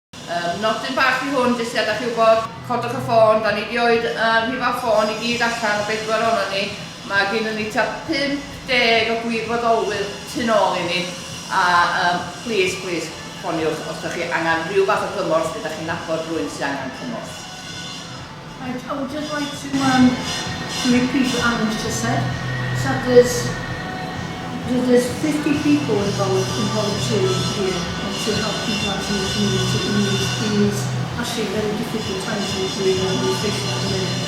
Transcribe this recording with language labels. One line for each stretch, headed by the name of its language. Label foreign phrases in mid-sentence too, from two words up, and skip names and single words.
Welsh: Nodyn bach i hwn, jyst i adael chi wybod, codwch y ffôn, da ni wedi oed rhifau ffôn i gyd allan o 4 o'na ni. Mae gen ni tua 50 o gwirfoddolwyr tu nôl i ni. A please, ffoniwch os ydych chi angen rhyw fath o cymorth, ydych chi'n nabod rhywun sy'n angen cymorth.
English: I would just like to repeat what Angen's just said. So there's 50 people involved in volunteering here to help people out in the community in these actually very difficult times we're facing at the minute.